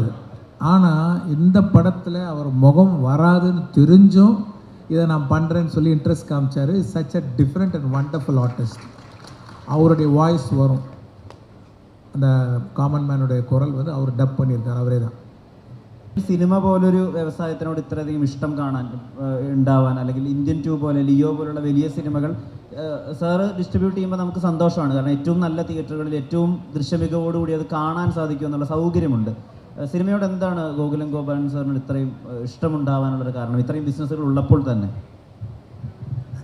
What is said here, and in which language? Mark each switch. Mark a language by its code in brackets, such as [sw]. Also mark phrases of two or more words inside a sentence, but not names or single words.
[ta] ஆனால் இந்த படத்தில் அவர் முகம் வராதுன்னு தெரிஞ்சும் இதை நான் பண்ணுறேன்னு சொல்லி இன்ட்ரெஸ்ட் காமிச்சார். [en] such a different and wonderful artist. [ta] அவருடைய வாய்ஸ் வரும், அந்த காமன் மேனுடைய குரல் வந்து அவர் டப் பண்ணியிருக்கார், அவரே தான். [ml] സിനിമ പോലൊരു വ്യവസായത്തിനോട് ഇത്രയധികം ഇഷ്ടം കാണാൻ ഉണ്ടാവാൻ, അല്ലെങ്കിൽ ഇന്ത്യൻ 2 പോലെ ലിയോ പോലുള്ള വലിയ സിനിമകൾ സാറ് ഡിസ്ട്രിബ്യൂട്ട് ചെയ്യുമ്പോൾ നമുക്ക് സന്തോഷമാണ്. കാരണം ഏറ്റവും നല്ല തിയേറ്ററുകളിൽ ഏറ്റവും ദൃശ്യമികവോടുകൂടി അത് കാണാൻ സാധിക്കും എന്നുള്ള സൗകര്യമുണ്ട്. സിനിമയോട് എന്താണ് ഗോകുലം ഗോപാലൻ സാറിന് ഇത്രയും ഇഷ്ടമുണ്ടാവാനുള്ളൊരു കാരണം, ഇത്രയും ബിസിനസ്സുകൾ ഉള്ളപ്പോൾ തന്നെ?